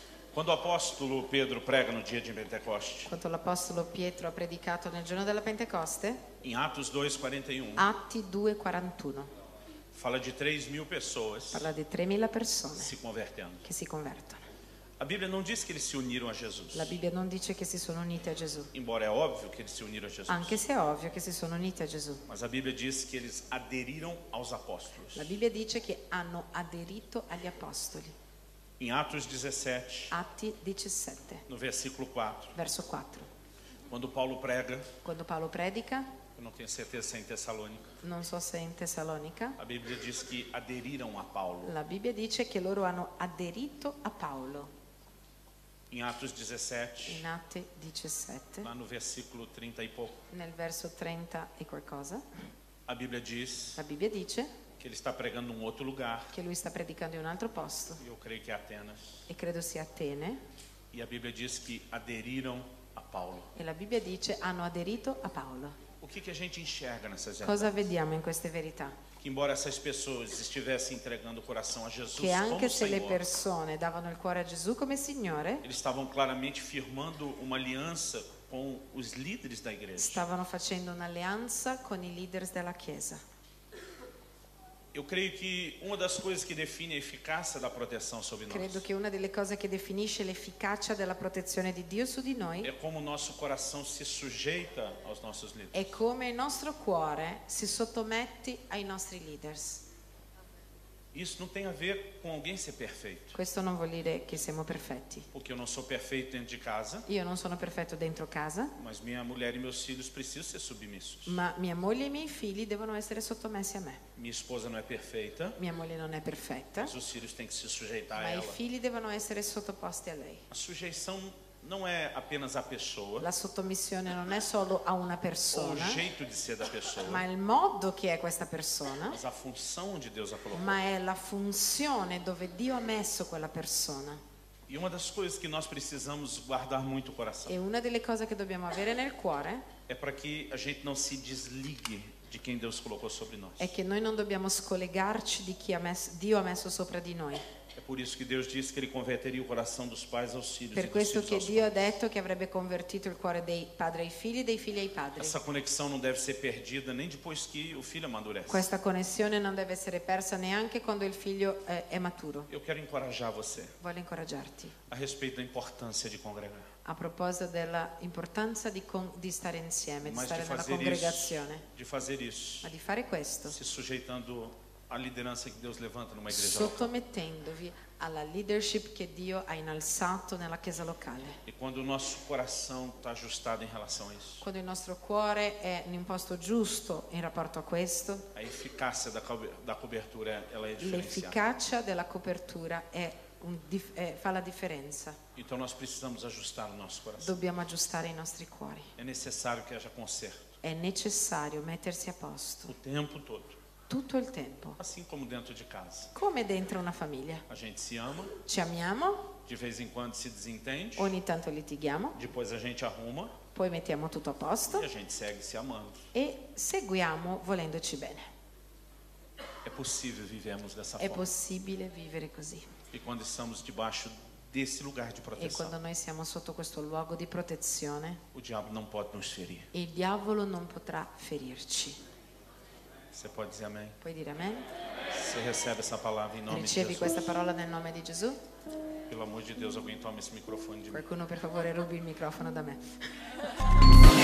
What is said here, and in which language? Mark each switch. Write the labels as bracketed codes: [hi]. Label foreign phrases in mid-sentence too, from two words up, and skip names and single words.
[pt] Quando o apóstolo Pedro prega no dia de Pentecoste, [it] Quando l'Apostolo Pietro ha predicato nel giorno della Pentecoste, [pt] em Atos 2:41, [it] Atti 2,41, [pt] fala de 3.000 pessoas [it] parla di 3.000 persone [pt] se convertendo. [it] che si convertono. [pt] A Bíblia não diz que eles se uniram a Jesus, [it] La Bibbia non dice che si sono uniti a Gesù, [pt] embora é óbvio que eles se uniram a Jesus. [it] anche se è ovvio che si sono uniti a Gesù. [pt] Mas a Bíblia diz que eles aderiram aos apóstolos. [it] La Bibbia dice che hanno aderito agli apostoli. [pt] Em Atos 17, [it] Atti 17, [pt] no versículo 4, [it] verso 4. [pt] quando Paulo prega, [it] Quando Paolo predica, [pt] eu não tenho certeza se é em Tessalônica, [it] non so se è in Tessalonica, [pt] a Bíblia diz que aderiram a Paulo. [it] la Bibbia dice che loro hanno aderito a Paolo. [pt] Em Atos 17, [it] In Atti 17, [pt] lá no versículo 30 e pouco, [it] nel verso 30 e qualcosa, [pt] a Bíblia diz [it] la Bibbia dice [pt] que ele está pregando em um outro lugar, [it] che lui sta predicando in un altro posto, [pt] e eu creio que é Atenas. [it] e credo sia Atene, [pt] E a Bíblia diz que aderiram a Paulo. [it] e la Bibbia dice hanno aderito a Paolo. [pt] O que a gente enxerga nessas [it] Cosa [pt] verdades? [it] vediamo in queste verità? [pt] Que embora essas pessoas estivessem entregando o coração a Jesus [it] Che [pt] como [it] anche se le [pt] Senhor, [it] persone davano il cuore a Gesù come Signore, [pt] eles estavam claramente firmando uma aliança com os líderes da igreja. [it] stavano facendo un'alleanza con i leaders della Chiesa. [pt] Eu creio que uma das coisas que define a eficácia da proteção sobre nós [it] Credo che una delle cose che definisce l'efficacia della protezione di Dio su di noi [pt] é como o nosso coração se sujeita aos nossos líderes. [it] è come il nostro cuore si sottomette ai nostri leaders. [pt] Isso não tem a ver com alguém ser perfeito, [it] Questo non vuol dire che siamo perfetti. [pt] porque eu não sou perfeito dentro de casa, [it] Io non sono perfetto dentro casa, [pt] mas minha mulher e meus filhos precisam ser submissos. [it] ma mia moglie e i miei figli devono essere sottomessi a me. [pt] Minha esposa não é perfeita, [it] Mia moglie non è perfetta, [pt] mas os filhos têm que se sujeitar a [it] ma i [pt] ela. [it] figli devono essere sottoposti a lei. [pt] A sujeição não é apenas a pessoa [it] La sottomissione non è solo a una [pt] ou o [it] persona, [pt] jeito de ser da pessoa, [it] ma il modo che è questa persona, [pt] mas a função onde Deus a colocou. [it] ma è la funzione dove Dio ha messo quella persona. [pt] E uma das coisas que nós precisamos guardar muito o coração [it] E una delle cose che dobbiamo avere nel cuore [pt] é para que a gente não se desligue de quem Deus colocou sobre nós. [it] è che noi non dobbiamo scollegarci di chi Dio ha messo sopra di noi. [pt] É por isso que Deus disse que Ele converteria o coração dos pais aos filhos e [it] Per [pt] dos [it] questo [pt] filhos [it] che [pt] aos [it] Dio ha [pt] pais. [it] detto che avrebbe convertito il cuore dei padri ai figli e dei figli ai padri. [pt] Essa conexão não deve ser perdida nem depois que o filho amadurece. [it] Questa connessione non deve essere persa neanche quando il figlio è maturo. [pt] Eu quero encorajar você [it] Voglio incoraggiarti [pt] a respeito da importância de congregar. [it] a proposito dell'importanza di stare insieme, di [pt] Mas [it] stare [pt] de [it] nella [pt] fazer [it] congregazione, [pt] isso, [it] ma di fare questo [pt] se sujeitando à liderança que Deus levanta numa igreja local. [it] sottomettendovi alla leadership che Dio ha innalzato nella chiesa locale. [pt] E quando o nosso coração está ajustado em relação a isso, [it] Quando il nostro cuore è in un posto giusto in rapporto a questo, [pt] a eficácia da cobertura ela é diferenciada. [it] l'efficacia della copertura fa la differenza. [pt] Então nós precisamos ajustar o nosso coração. [it] Dobbiamo aggiustare i nostri cuori. [pt] É necessário que haja conserto [it] È necessario mettersi a posto [pt] o tempo todo, [it] tutto il tempo, [pt] assim como dentro de casa. [it] come dentro una famiglia. [pt] A gente se ama, [it] Ci amiamo, [pt] de vez em quando se desentende, [it] ogni tanto litighiamo, [pt] depois a gente arruma [it] poi mettiamo tutto a posto [pt] e a gente segue se amando. [it] e seguiamo volendoci bene. [pt] É possível vivermos dessa [it] È [pt] forma. [it] possibile vivere così. [pt] E quando estamos debaixo desse lugar de [it] E [pt] proteção, [it] quando noi siamo sotto questo luogo di protezione, [pt] o diabo não pode nos ferir. [it] il diavolo non potrà ferirci. [pt] Você pode dizer amém? [it] Puoi dire amen? [pt] Você recebe essa palavra em nome de [it] Ricevi [pt] Jesus? [it] questa parola nel nome di Gesù? [pt] Pelo amor de Deus, alguém toma esse microfone de mim. [it] Qualcuno per favore rubi il microfono da me.